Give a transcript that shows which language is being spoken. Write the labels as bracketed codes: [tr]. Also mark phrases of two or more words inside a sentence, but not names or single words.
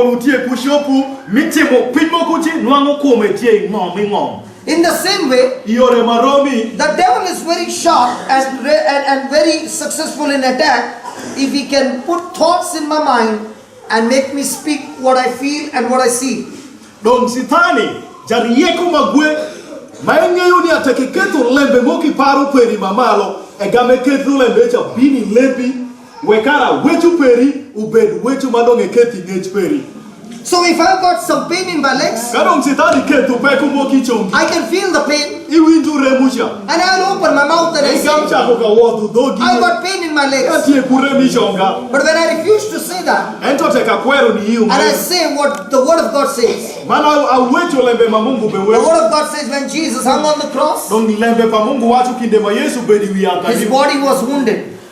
[en] In the same way, the devil is very sharp and very successful in attack if he can put thoughts in my mind and make me speak what I feel and what I see. [alz] Donc sitani jariyeko magwe mayengeyo ni atekeketo lembe moki paru peri mamalo egame ketu lembe cha bini lepi wekara wetu peri ubed wetu madonge keti ngech peri. [en] So if I've got some pain in my legs, I can feel the pain. And I'll open my mouth and I say, I've got pain in my legs. But when I refuse to say that, and I say what the Word of God says, the Word of God says when Jesus hung on the cross, his body was wounded.